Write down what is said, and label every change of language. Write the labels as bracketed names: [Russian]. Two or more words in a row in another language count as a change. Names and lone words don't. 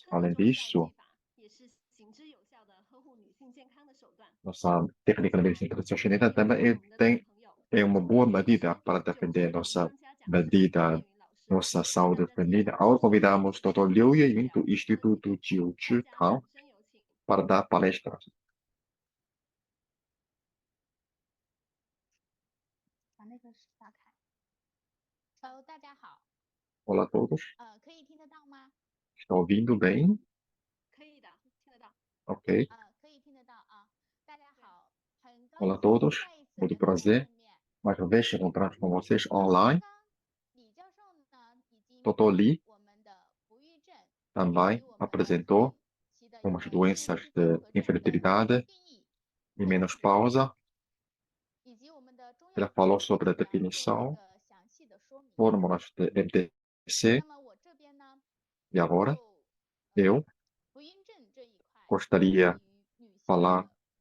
[Portuguese] Além disso, nossa técnica de medicina tradicional chinesa também é uma boa medida para defender nossa saúde feminina. Agora convidamos o Dr. Liu Yeying, do Instituto Jiu Zhitang, para dar palestra. [Chinese] 把那个打开。大家好， [Portuguese] Olá a todos. [Chinese] 可以听得到吗？ [Portuguese] Estão ouvindo bem? [Chinese] 可以的，听得到。 [Portuguese] Ok. [Chinese] 可以听得到啊。大家好，很高 [Portuguese] Olá a [Chinese] 兴 [Portuguese] todos. [Chinese] 再一次 [Portuguese] Muito [Chinese] 跟大家 [Portuguese] prazer. [Chinese] 见面。 [Portuguese] Mais uma vez encontramos com vocês online. [Chinese] 李教授呢，已经 [Portuguese] Dr. Li [Chinese] 我们的不育症 [Portuguese] também apresentou umas doenças de infertilidade e menopausa. [Chinese] 以及我们的中药 [Portuguese] Ela falou sobre a definição, [Chinese] 的详细的说明。 [Portuguese] fórmulas de MTC. [Chinese] 那么我这边呢， [Portuguese] E agora, [Chinese] 就 [Portuguese] eu [Chinese] 不孕症这一块， [Portuguese] gostaria [Chinese] 对于女性 [Portuguese] falar [Chinese] 的